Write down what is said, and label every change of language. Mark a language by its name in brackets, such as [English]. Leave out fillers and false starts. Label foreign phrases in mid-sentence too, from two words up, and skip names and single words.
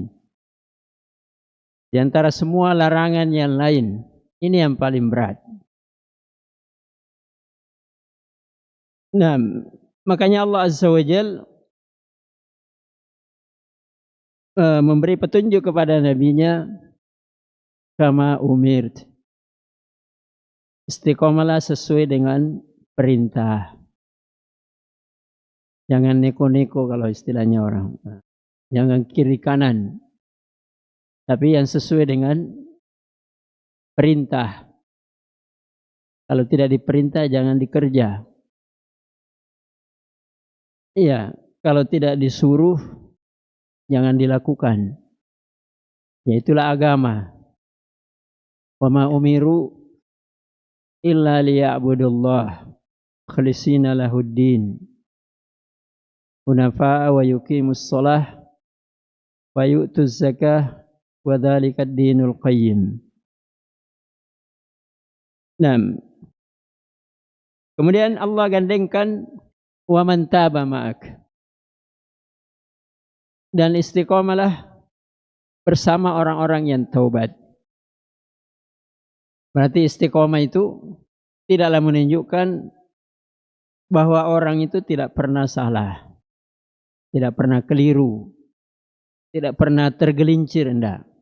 [Indonesian] Di antara semua larangan yang lain, ini yang paling berat. Nah, makanya Allah [Arabic] عز وجل [Indonesian] memberi petunjuk kepada nabinya, [Arabic] كما أمرت. [Indonesian] Istiqomalah sesuai dengan perintah. Jangan neko-neko kalau istilahnya orang. Jangan kiri kanan. Tapi yang sesuai dengan perintah. Kalau tidak diperintah jangan dikerja. Iya, kalau tidak disuruh jangan dilakukan. Ya itulah agama. [Arabic] وما أمروا إلا ليعبدوا الله مخلصين له الدين. حنفاء ويقيموا الصلاة ويؤتوا الزكاة وذلك الدين القيم. [Indonesian] Nah, kemudian Allah gandengkan [Arabic] ومن تاب معك. [Indonesian] Dan istiqomalah bersama orang-orang yang taubat. Berarti istiqomah itu tidaklah menunjukkan bahwa orang itu tidak pernah salah, tidak pernah keliru, tidak pernah tergelincir, enggak.